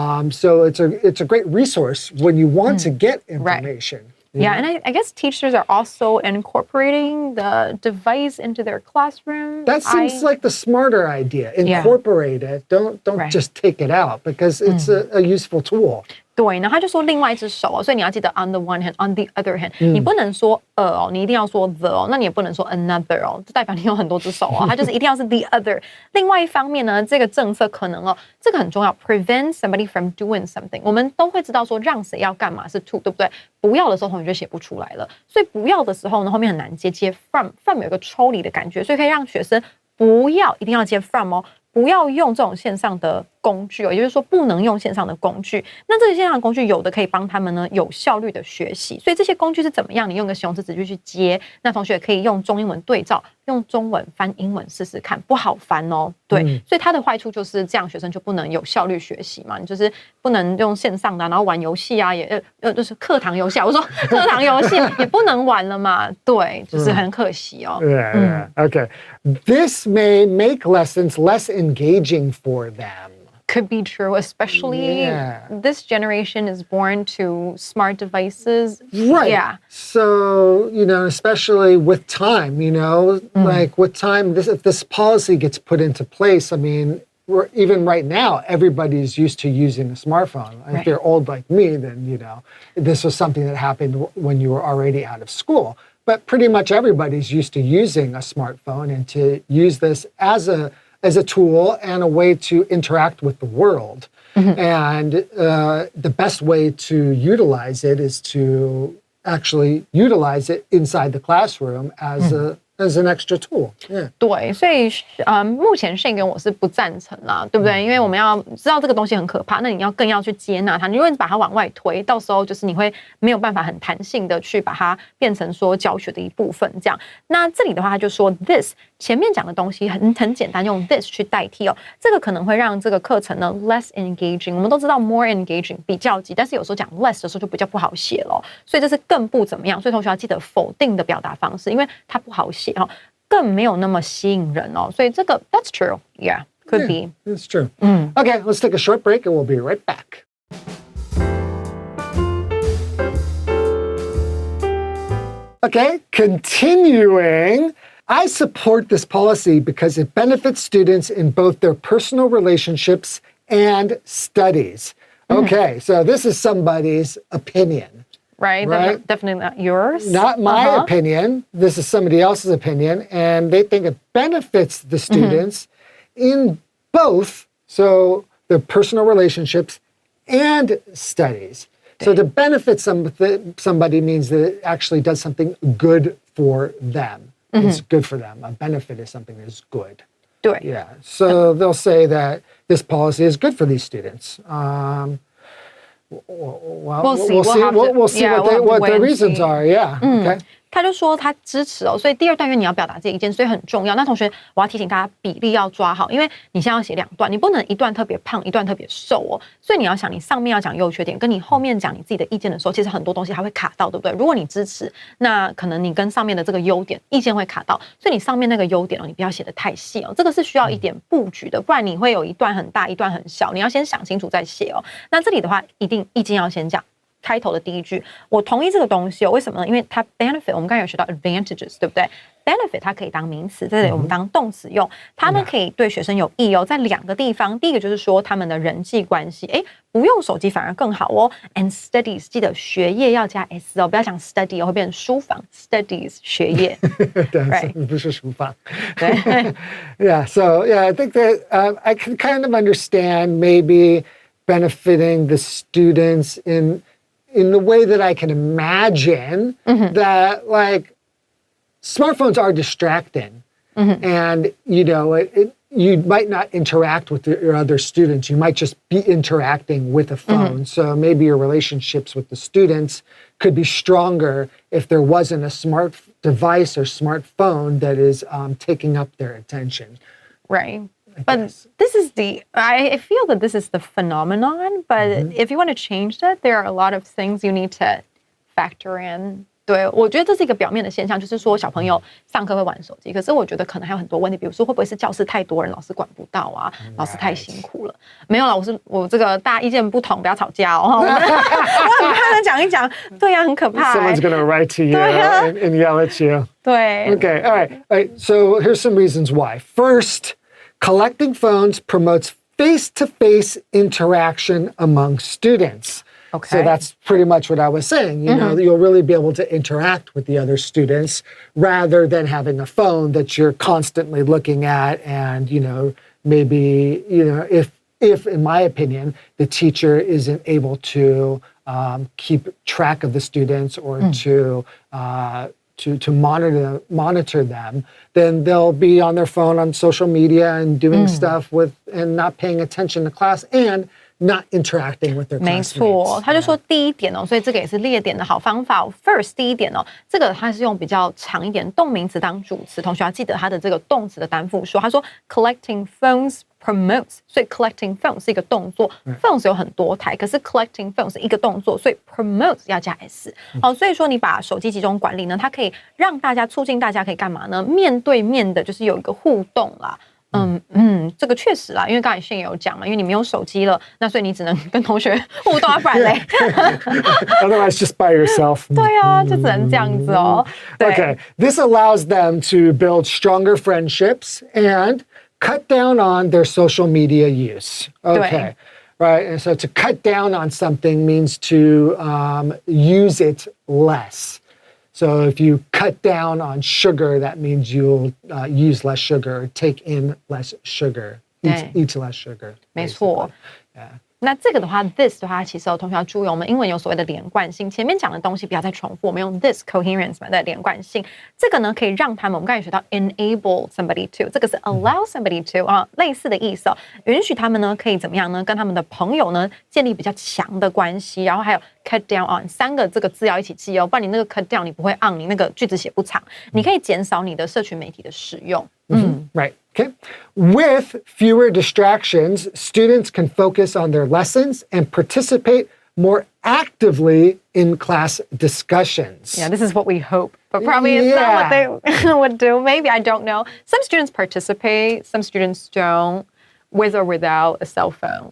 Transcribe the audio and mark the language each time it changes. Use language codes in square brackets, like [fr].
[en] So it's a great resource when you want to get information. Yeah, and I guess teachers are also incorporating the device into their classroom. That seems like the smarter idea. Incorporate it. Don't just take it out because it's a useful tool. [zh] 对，然后他就说另外一只手哦，所以你要记得 [en] on the one hand, on the other hand， [zh] 你不能说哦，你一定要说 the 哦，那你也不能说 another 哦，这代表你有很多只手哦，它就是一定要是 [en] the other。 [zh] 另外一方面呢，这个政策可能哦，这个很重要 ， [en] prevent somebody from doing something。 [zh] 我们都会知道说让谁要干嘛是 to， 对不对？不要的时候同学就写不出来了，所以不要的时候呢，后面很难接 from 有一个抽离的感觉，所以可以让学生不要一定要接 from 哦。不要用这种线上的工具哦，也就是说不能用线上的工具。那这些线上的工具有的可以帮他们呢有效率的学习，所以这些工具是怎么样？你用个形容词子句去接，那同学可以用中英文对照，用中文翻英文试试看，不好翻哦。对，所以它的坏处就是这样，学生就不能有效率学习嘛，你就是不能用线上的，然后玩游戏啊，也就是课堂游戏啊，我说课堂游戏也不能玩了嘛，对，就是很可惜哦。 [en] Yeah. Okay. This may make lessons less engaging for them. Could be true, especially this generation is born to smart devices. Right. Yeah. So, especially with time, like with time, if this policy gets put into place, I mean, even right now, everybody's used to using a smartphone. If you're old like me, then, this was something that happened when you were already out of school. But pretty much everybody's used to using a smartphone and to use this as a tool and a way to interact with the world. And the best way to utilize it is to actually utilize it inside the classroom as an extra tool. Yeah. [zh] 对，所以目前Shane跟我是不赞成啦，对不对？因为我们要知道这个东西很可怕，那你更要去接纳它。你如果把它往外推，到时候就是你会没有办法很弹性的去把它变成说教学的一部分这样。那这里的话，他就说 this 前面讲的东西很简单，用 this 去代替哦，这个可能会让这个课程呢 [en] less engaging。 [zh] 我们都知道 [en] more engaging [zh] 比较级，但是有时候讲 less 的时候就比较不好写了，所以这是更不怎么样。所以同学要记得否定的表达方式，因为它不好写。更没有那么吸引人哦，所以这个 [en] that's true, yeah, could be. That's true. Okay, let's take a short break and we'll be right back. Okay, continuing. I support this policy because it benefits students in both their personal relationships and studies. Okay, so this is somebody's opinion. Right? Definitely not yours. Not my opinion. This is somebody else's opinion. And they think it benefits the students in both, so their personal relationships and studies. So to benefit somebody means that it actually does something good for them. It's good for them. A benefit is something that is good. [zh] 对 [en] Yeah. So they'll say that this policy is good for these students. We'll see. We'll see what the reasons are. Yeah. Okay. [zh] 他就说他支持哦，所以第二段因为你要表达这一件，所以很重要。那同学，我要提醒大家比例要抓好，因为你现在要写两段，你不能一段特别胖，一段特别瘦哦。所以你要想，你上面要讲优缺点，跟你后面讲你自己的意见的时候，其实很多东西还会卡到，对不对？如果你支持，那可能你跟上面的这个优点意见会卡到，所以你上面那个优点哦，你不要写得太细哦，这个是需要一点布局的，不然你会有一段很大，一段很小，你要先想清楚再写哦。那这里的话，一定意见要先讲。开头的第一句，我同意这个东西哦。为什么呢？因为它 benefit， 我们刚才有学到 advantages， 对不对 ？benefit 它可以当名词，在这里我们当动词用。它呢可以对学生有益哦，在两个地方。第一个就是说他们的人际关系，不用手机反而更好哦。 [en] And studies， [zh] 记得学业要加 s 哦，不要讲 study 哦，会变成书房 studies 学业。 [en] Right. [zh] 不是书房。对。 [en] Yeah. So I think that I can kind of understand maybe benefiting the students in the way that I can imagine that, like, smartphones are distracting. And, you might not interact with your other students. You might just be interacting with a phone. So maybe your relationships with the students could be stronger if there wasn't a smart device or smartphone that is taking up their attention. Right. But this is I feel that this is the phenomenon, but if you want to change that, there are a lot of things you need to factor in [zh] 对，我觉得这是一个表面的现象，就是说小朋友上课会玩手机，可是我觉得可能还有很多问题，比如说会不会是教室太多人，老师管不到啊，老师太辛苦了。没有啦，我这个大家意见不同，不要吵架哦。我很怕的讲一讲，对呀、很可怕、 [en] Someone's going to write to you and yell at you. [zh] 对 [en] Okay, all right. So here's some reasons why. First, collecting phones promotes face-to-face interaction among students. Okay. So that's pretty much what I was saying. You know, you'll really be able to interact with the other students rather than having a phone that you're constantly looking at. And, maybe, if in my opinion, the teacher isn't able to keep track of the students or to monitor them, then they'll be on their phone on social media and doing stuff and not paying attention to class and not interacting with their classmates. [zh] 没错，他就说第一点哦，所以这个也是列点的好方法。 First， 第一点哦，这个它是用比较长一点动名词当主词，同学要记得它的这个动词的单复数。他说 [en] collecting phones promotes， [zh] 所以 collecting phone 是一个动作，phones 有很多台，可是 collecting phone 是一个动作，所以 promotes 要加 s。好，所以说你把手机集中管理呢，它可以让大家促进大家可以干嘛呢？面对面的，就是有一个互动啦。这个确实啦，因为刚才Shane也有讲嘛，因为你没有手机了，那所以你只能跟同学互动啊，不然嘞。 [en] Otherwise, just by yourself. [zh] 对啊，就只能这样子哦。对 [en] Okay, this allows them to build stronger friendships and cut down on their social media use. Okay, right. And so to cut down on something means to use it less. So if you cut down on sugar, that means you'll use less sugar, take in less sugar, eat less sugar. [zh] 没错。 [en] Yeah. [zh] 那这个的话 ，this 的话，其实同学要注意，我们英文有所谓的连贯性，前面讲的东西不要再重复，我们用 this coherence 嘛的连贯性，这个呢可以让他们，我们刚才学到 [en] enable somebody to， [zh] 这个是 [en] allow somebody to [zh] 啊，类似的意思哦，允许他们呢可以怎么样呢？跟他们的朋友呢建立比较强的关系，然后还有 [en] cut down on [zh] 3个这个字要一起记哦，不然你那个 cut down 你不会 on， 你那个句子写不长，你可以减少你的社群媒体的使用。 [en] Right. Okay. With fewer distractions, students can focus on their lessons and participate more actively in class discussions. Yeah, this is what we hope, but probably it's not what they would do. Maybe, I don't know. Some students participate, some students don't, with or without a cell phone.